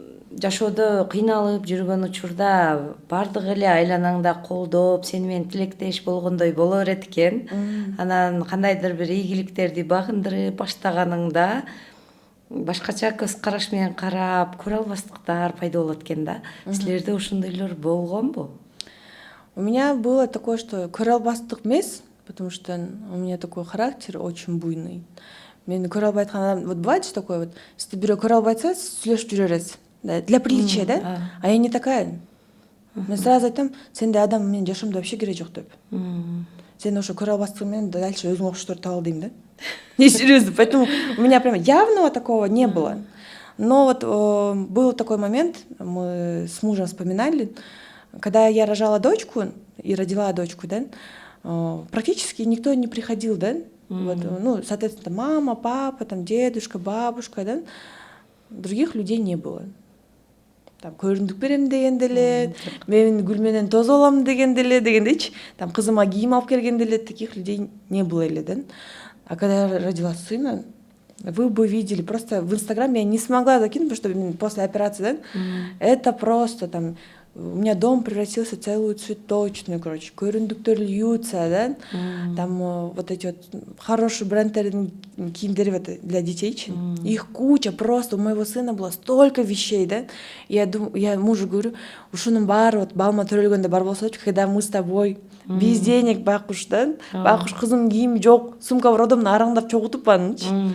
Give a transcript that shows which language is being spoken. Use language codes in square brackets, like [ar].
[ky] Жашоодо кыйналып жүргөн учурда бардык эле айланаңда колдоп, сени менен тилектеш болгондой боло берет экен. Анан кандайдыр бир ийгиликтерди багындырып баштаганыңда башкача көз караш менен карап, көрө албастыктар пайда болот экен да. Силерде ушундойлор болгонбу? [ru] У меня было такое, что көрө албастык эмес, потому что у меня такой характер очень буйный. [ky] Мен көрө албай аткан адам, вот бывает же такое, вот, если бирөө көрө албай атса, сүйлөшүп жүрө бересиз. [ru] Да, для приличия, да? А я не такая. Мен сразу айтам, сенде адам менин жашоомдо вообще кереги жок деп. [ky] Сен ошо көрө албастыгың менен дальше өзүңө окшошторду таба ал дейм да. [ru] Не, серьезно, поэтому у меня прям явного такого не было. Но вот был такой момент, мы с мужем вспоминали, когда я рожала дочку и родила дочку, да, практически никто не приходил, да. Вот, ну, соответственно, мама, папа, там, дедушка, бабушка, да, других людей не было. [ky] Там көрүндүк берем дегенде эле, мен гүл менен тоз алам дегенде эле, дегендейчи, там кызыма кийим алып келгенде эле, таких людей не было эле, да. [ru] А когда я родила сына, вы бы видели, просто в Инстаграме я не смогла закинуть, потому что после операции, да, это просто там, у меня дом превратился в целую цветочную, короче, көрүндүктөр льются, да, там вот эти вот хорошие брендтердин кийимдери для детей, их куча, просто у моего сына было столько вещей, да, я мужу говорю, ушунун баары вот балма төрөлгөндө бар болсочу, когда мы с тобой без денег байкуш, да, байкуш кызым кийими жок, сумка бар одомду араңдап чогултуп анычы.